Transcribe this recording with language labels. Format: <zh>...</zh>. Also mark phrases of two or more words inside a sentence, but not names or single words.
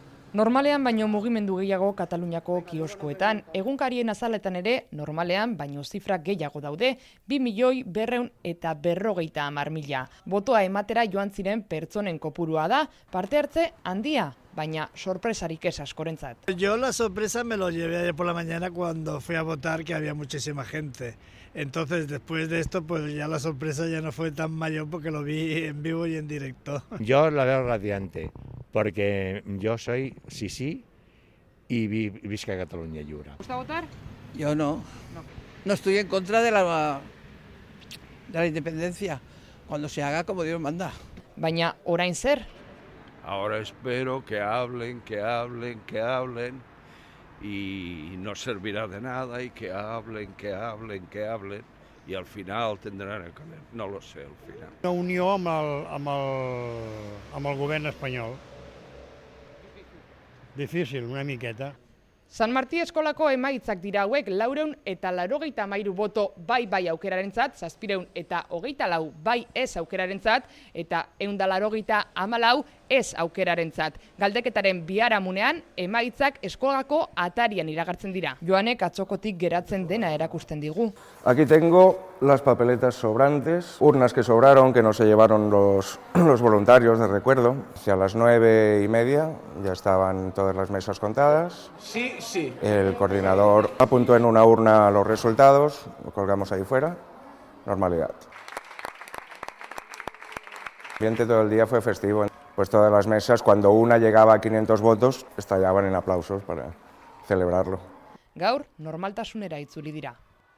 <eu>Normalean baino mugimendu gehiago Kataluniako kioskoetan, egunkarien azaletan ere normalean baino zifra gehiago daude, 2.250.000. Botoa ematera joan ziren pertsonen kopurua da, parte hartze handia, baina sorpresarik ez askorentzat.</eu> <es>Yo la sorpresa me lo llevé ayer por la mañana cuando fui a votar, que había muchísima gente. Entonces, después de esto, pues ya la sorpresa ya no fue tan mayor porque lo vi en vivo y en directo. Yo la veo radiante, porque yo soy sí y</es> <ca>Visca Catalunya Lliure.</ca> <es>¿Te gusta votar? Yo no. No estoy en contra de la independencia, cuando se haga como Dios manda.</es> <eu>Baina orain zer?</eu> <es>Ahora espero que hablen y no servirá de nada y que hablen y al final tendrán el camino. No lo sé al final.</es> <ca>Una unió amb el govern espanyol. Difícil, una miqueta.</ca> <eu>San Martí eskolako emaitzak dira hauek 483 boto bai aukerarentzat, 724 bai ez aukerarentzat eta 184 ez aukerarentzat. Galdeketaren biharamunean emaitzak eskolako atarian iragartzen dira. Joanek atzokotik geratzen dena erakusten digu.</eu> <es>Aquí tengo las papeletas sobrantes, urnas que sobraron, que no se llevaron los voluntarios de recuerdo. Hacia las 9:30 ya estaban todas las mesas contadas. Sí. El coordinador apuntó en una urna los resultados, lo colgamos ahí fuera, normalidad. El ambiente todo el día fue festivo, pues todas las mesas, cuando una llegaba a 500 votos, estallaban en aplausos para celebrarlo.</es> <eu>Gaur normaltasunera itzuli dira.</eu>